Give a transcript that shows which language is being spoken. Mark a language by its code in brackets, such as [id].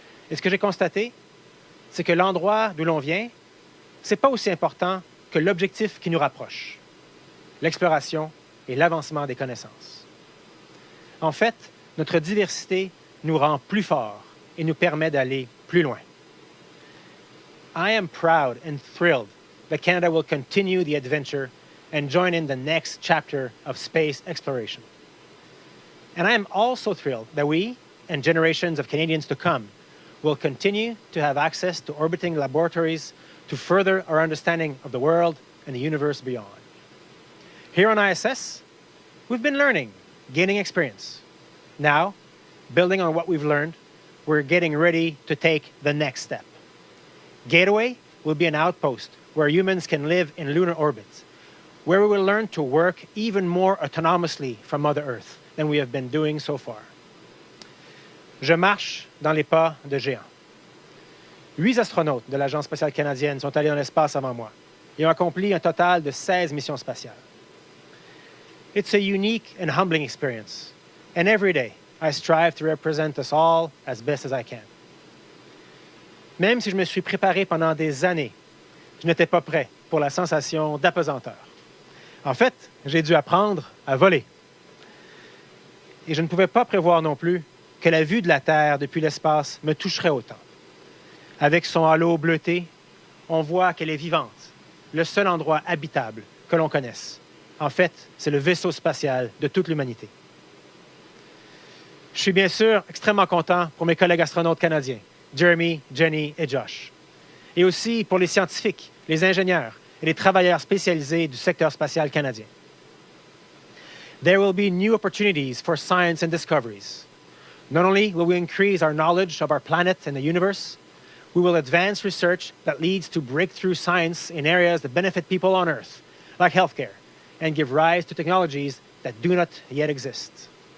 [fr] Et ce que j'ai constaté, c'est que l'endroit d'où l'on vient, ce n'est pas aussi important que l'objectif qui nous rapproche, l'exploration et l'avancement des connaissances. En fait, notre diversité nous rend plus forts et nous permet d'aller plus loin. [en] I am proud and thrilled that Canada will continue the adventure and join in the next chapter of space exploration. And I am also thrilled that we, and generations of Canadians to come, will continue to have access to orbiting laboratories to further our understanding of the world and the universe beyond. Here on ISS, we've been learning, gaining experience. Now, building on what we've learned, we're getting ready to take the next step. Gateway will be an outpost where humans can live in lunar orbits, where we will learn to work even more autonomously from Mother Earth than we have been doing so far. [fr] Je marche dans les pas de géants. 8 astronautes de l'Agence spatiale canadienne sont allés dans l'espace avant moi et ont accompli un total de 16 missions spatiales. [en] It's a unique and humbling experience, and every day I strive to represent us all as best as I can. [fr] Même si je me suis préparé pendant des années, je n'étais pas prêt pour la sensation d'apesanteur. En fait, j'ai dû apprendre à voler. Et je ne pouvais pas prévoir non plus que la vue de la Terre depuis l'espace me toucherait autant. Avec son halo bleuté, on voit qu'elle est vivante, le seul endroit habitable que l'on connaisse. En fait, c'est le vaisseau spatial de toute l'humanité. Je suis bien sûr extrêmement content pour mes collègues astronautes canadiens, Jeremy, Jenny et Josh. Et aussi pour les scientifiques, les ingénieurs et les travailleurs spécialisés du secteur spatial canadien. [en] There will be new opportunities for science and discoveries. Not only will we increase our knowledge of our planet and the universe, We will advance research that leads to breakthrough science in areas that benefit people on Earth, like healthcare, and give rise to technologies that do not yet exist.